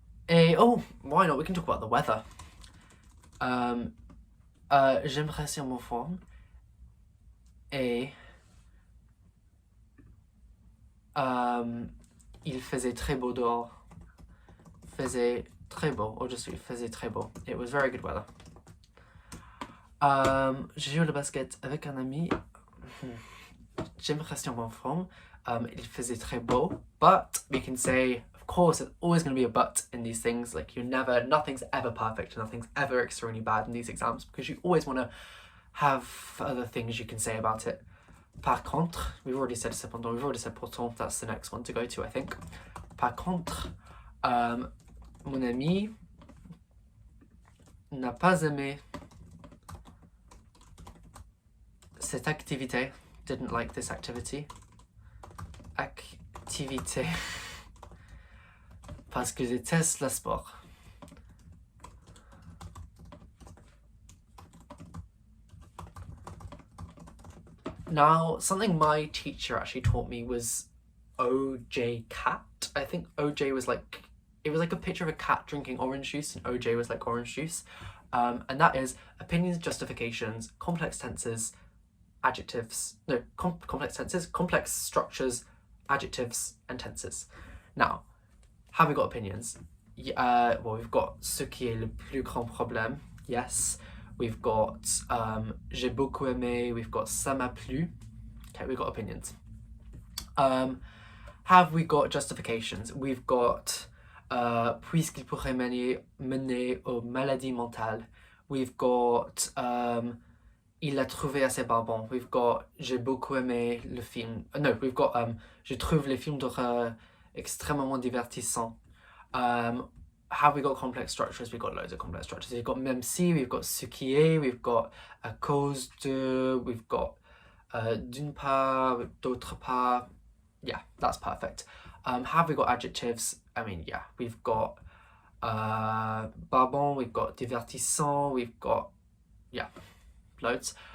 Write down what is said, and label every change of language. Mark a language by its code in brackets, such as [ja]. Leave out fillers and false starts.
[en] Oh, why not? We can talk about the weather. [fr] J'aime rester en bonne forme. Et il faisait très beau dehors. Faisait très beau, [en] or just [fr] faisait très beau. [en] It was very good weather. [fr] J'ai joué le basket avec un ami. J'aime rester en bonne forme. Il faisait très beau. [en] But we can say, of course, there's always going to be a but in these things. Like, nothing's ever perfect, nothing's ever extremely bad in these exams, because you always want to have other things you can say about it. [fr] Par contre, [en] we've already said cependant, we've already said pourtant, that's the next one to go to, I think. [fr] Par contre, mon ami n'a pas aimé cette activité, [en] didn't like this activity. [fr] Activité. Parce que je déteste le sport. [en] Now, something my teacher actually taught me was OJ cat. I think OJ was like, it was like a picture of a cat drinking orange juice, and OJ was like orange juice. And that is opinions, justifications, complex tenses, adjectives, no, complex tenses, complex structures, adjectives, and tenses. Now, have we got opinions? Well, we've got [fr] ce qui est le plus grand problème, [en] yes. We've got [fr] j'ai beaucoup aimé, [en] we've got [fr] ça m'a plu. [en] Okay, we've got opinions. Have we got justifications? We've got [fr] puisqu'il pourrait mener aux maladies mentales. [en] We've got [fr] il l'a trouvé assez barbant. [en] We've got [fr] j'ai beaucoup aimé le film. [en] No, we've got [fr] je trouve les films d'horreur extrêmement divertissants. [en] Have we got complex structures? We've got loads of complex structures. We've got [fr] même si, [en] we've got [fr] ce qui est, we've got à cause de, we've got d'une part, d'autre part. [en] Yeah, that's perfect. Have we got adjectives? I mean, yeah, we've got barbant, we've got divertissant, we've got, yeah, loads.